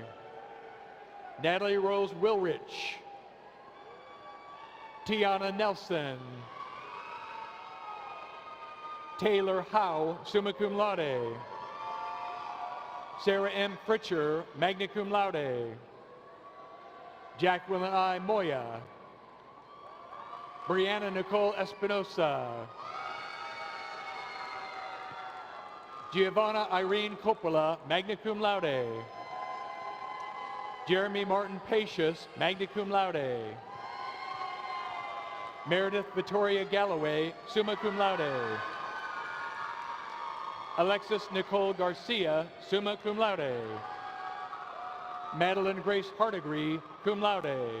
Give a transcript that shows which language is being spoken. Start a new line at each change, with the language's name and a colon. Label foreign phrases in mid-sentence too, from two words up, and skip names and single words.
English: Natalie Rose Wilrich. Tiana Nelson. Taylor Howe,
Latin: summa cum laude.
English: Sarah M.
Latin: Fritcher, magna cum laude.
English: Jacqueline I. Moya. Brianna Nicole Espinosa. Giovanna Irene Coppola,
Latin: magna cum laude.
English: Jeremy Martin Pacius,
Latin: magna cum laude.
English: Meredith Victoria Galloway,
Latin: summa cum laude.
English: Alexis Nicole Garcia,
Latin: summa cum laude.
English: Madeline Grace Hardigree,
Latin: cum laude.